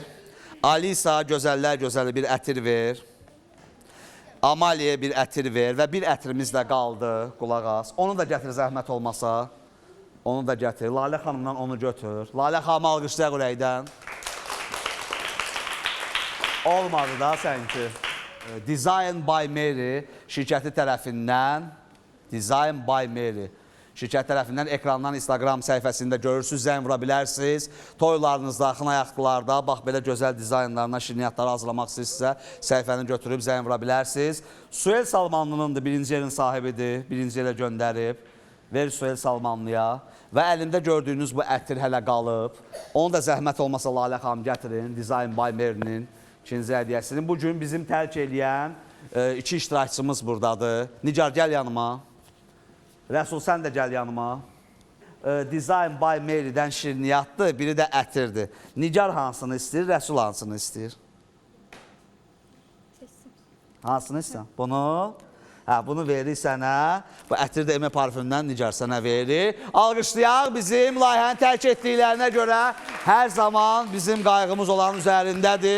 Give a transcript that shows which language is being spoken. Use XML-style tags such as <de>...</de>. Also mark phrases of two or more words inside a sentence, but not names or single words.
<az>Alisa gözəllər gözəli bir ətir ver. Amaliyə bir ətir ver və bir ətrimiz də qaldı, qulaq as. Onu da gətir zəhmət olmasa. Onu da gətir. Lalə xanımdan onu götür. Lalə xanımı alqışlayaq ürəkdən. Olmadı da sənki. Design by Mary şirkəti tərəfindən Design by Mary şirkət tərəfindən ekrandan Instagram səhifəsində görürsünüz, zəng vura bilərsiniz. Toylarınızda, xınayaqlarda, bax belə gözəl dizaynlarına, şirniyyatları hazırlamaq istəyirsinizsə, səhifəni götürüb zəng vura bilərsiniz. Suel Salmanlının da birinci yerin sahibidir, birinci yerə göndərib. Ver Suel Salmanlıya. Və əlimdə gördüyünüz bu ətir hələ qalıb. Onu da zəhmət olmasa Lalə xanım gətirin, Design by Mary'nin ikinci hədiyyəsini. Bugün bizim tərk eləyən iki iştirakçımız buradadır. Nigar, gəl yanıma. Rəsul, sən də gəl yanıma. Design by Mary'dən şirniyyatdır, biri də ətirdir. Nigar hansını istəyir, Rəsul hansını istəyir? Hansını istəyir? Bunu? Hə, bunu verir sənə. Bu ətir də Emə parfümdən Nigar sənə verir. Alqışlayaq, bizim layihəni tərk etdiklərinə görə hər zaman bizim qayğımız olan üzərindədir.</az>